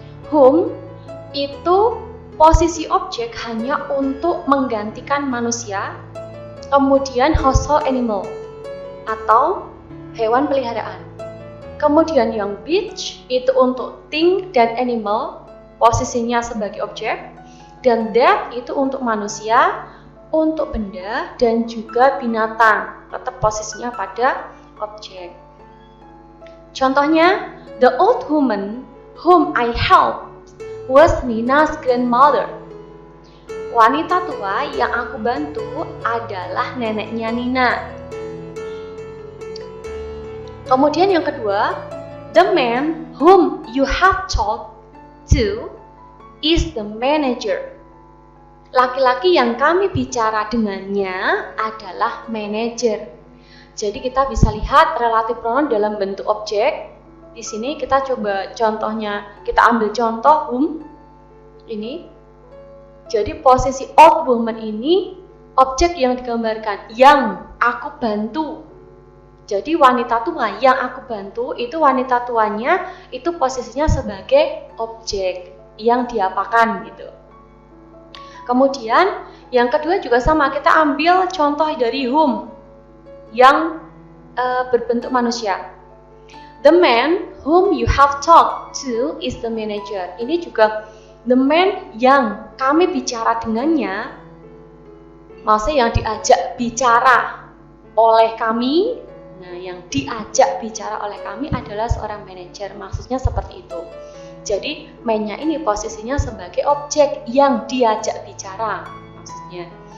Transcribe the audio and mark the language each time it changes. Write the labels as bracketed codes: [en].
[id] Whom itu posisi objek hanya untuk menggantikan manusia, kemudian household animal atau hewan peliharaan. Kemudian yang which itu untuk thing dan animal, posisinya sebagai objek, dan that itu untuk manusia, untuk benda, dan juga binatang, tetap posisinya pada objek. Contohnya, [en] the old woman whom I helped was Nina's grandmother. [id] Wanita tua yang aku bantu adalah neneknya Nina. Kemudian yang kedua, [en] the man whom you have talked to is the manager. [id] Laki-laki yang kami bicara dengannya adalah manager. Jadi kita bisa lihat relative pronoun dalam bentuk objek. Di sini kita coba contohnya, kita ambil contoh whom ini. Jadi posisi old woman ini objek yang digambarkan, yang aku bantu. Jadi wanita tua yang aku bantu itu wanita tuanya itu posisinya sebagai objek yang diapakan gitu. Kemudian yang kedua juga sama, kita ambil contoh dari whom yang berbentuk manusia. [en] The man whom you have talked to is the manager. [id] Ini juga [en] the man [id] yang kami bicara dengannya, maksudnya yang diajak bicara oleh kami. Nah, yang diajak bicara oleh kami adalah seorang manajer, maksudnya seperti itu. Jadi, man-nya ini posisinya sebagai objek yang diajak bicara, maksudnya.